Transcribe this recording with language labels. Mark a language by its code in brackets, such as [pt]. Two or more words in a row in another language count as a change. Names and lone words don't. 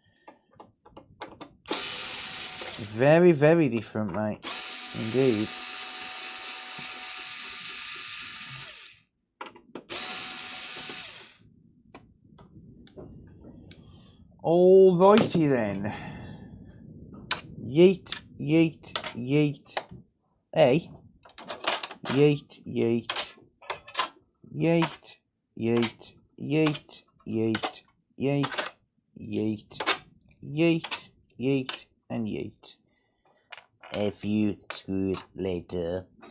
[en] Very, very different, mate. Indeed. Alrighty then. Yeet, yeet, yeet. Hey. Yeet, yeet. Yeet, yeet, yeet, yeet. Yeet, yeet, yeet, yeet, and yeet. A few screws later.